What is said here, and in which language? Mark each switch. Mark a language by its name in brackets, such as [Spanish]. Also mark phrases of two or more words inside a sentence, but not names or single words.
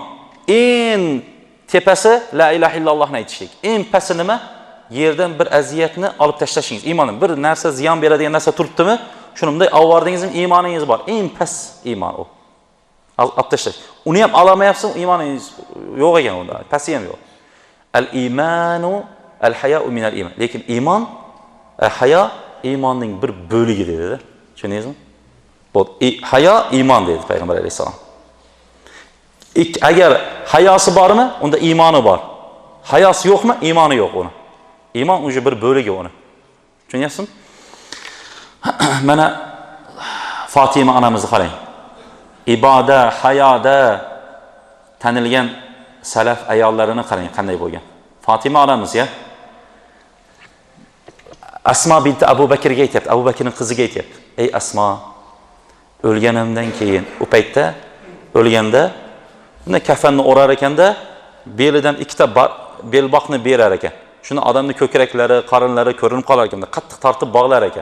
[Uzbek] Eng tepasi [Arabic] لا إله إلا الله [Uzbek] aytishlik. Eng pasti nima? Yerdan bir aziyatni olib tashlashingiz. Iymonim bir narsa ziyon beradigan narsa turibdimi? Shuni bunday avvardingizmi, iymoningiz bor. Eng past iymon u. Olib tashlash. Uni ham olamayapsiz, iymoningiz yo'q ekan unda. Pasti ham yo'q. [Arabic] الإيمان الحياء من الإيمان. [Uzbek] Lekin iymon, hayo iymonning bir bo'ligi dedi. Tushundingizmi? Bu hayo iymon dedi Payg'ambar alayhisalom. Agar hayosi bormi, unda iymoni bor. Hayosi yo'qmi, iymoni yo'q uni. Iymon o'sha bir bo'ligi uni. Tushunyapsizmi? Mana Fatima onamizni qarang. Iboda, hayoda tanilgan salaf ayollarini qarang qanday bo'lgan. Fatima onamiz ya. Asma binti Abu Bakrga aytibdi, Abu Bakrning qiziga aytibdi. Ey Asma, o'lganimdan keyin, u paytda o'lganda buni kafanni o'rar ekanda, belidan ikkita belboqni berar ekan. Shuni odamning ko'kraklari, qorinlari ko'rinib qolar ekan, qattiq tortib bog'lar ekan.